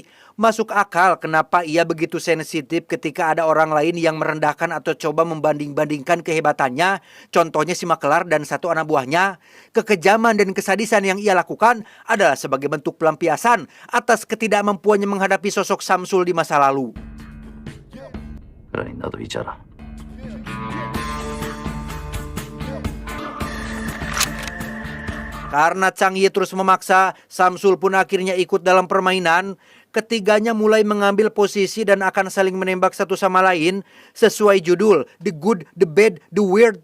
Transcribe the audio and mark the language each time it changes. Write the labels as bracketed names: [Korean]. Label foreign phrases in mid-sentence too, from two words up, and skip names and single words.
[Indonesian] Masuk akal kenapa ia begitu sensitif ketika ada orang lain yang merendahkan atau coba membanding-bandingkan kehebatannya. Contohnya si Makelar dan satu anak buahnya. Kekejaman dan kesadisan yang ia lakukan adalah sebagai bentuk pelampiasan atas ketidakmampuannya menghadapi sosok Samsul di masa lalu. [Korean] 그러니 너도 잊어라. [Indonesian] Karena Chang Yi terus memaksa, Samsul pun akhirnya ikut dalam permainan. Ketiganya mulai mengambil posisi dan akan saling menembak satu sama lain. Sesuai judul, [English] The Good, The Bad, The Weird.